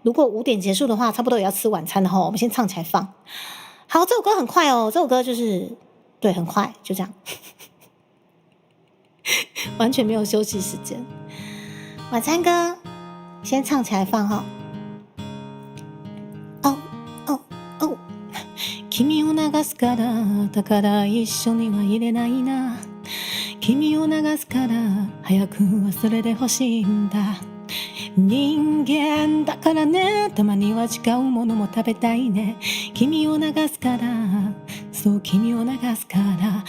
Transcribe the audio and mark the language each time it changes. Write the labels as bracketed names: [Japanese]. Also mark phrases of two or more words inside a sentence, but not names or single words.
[Chinese] 如果5点结束的话，差不多也要吃晚餐了吼。我们先唱起来放。好，这首歌很快哦，这首歌就是对，很快，就这样，完全没有休息时间。晚餐歌先唱起来放哈。哦哦哦， [Japanese] 君を流すからだから一緒には入れないな。君を流すから早く忘れてほしいんだ。人間だからね、たまには違うものも食べたいね。君を流すから、そう君を流すから。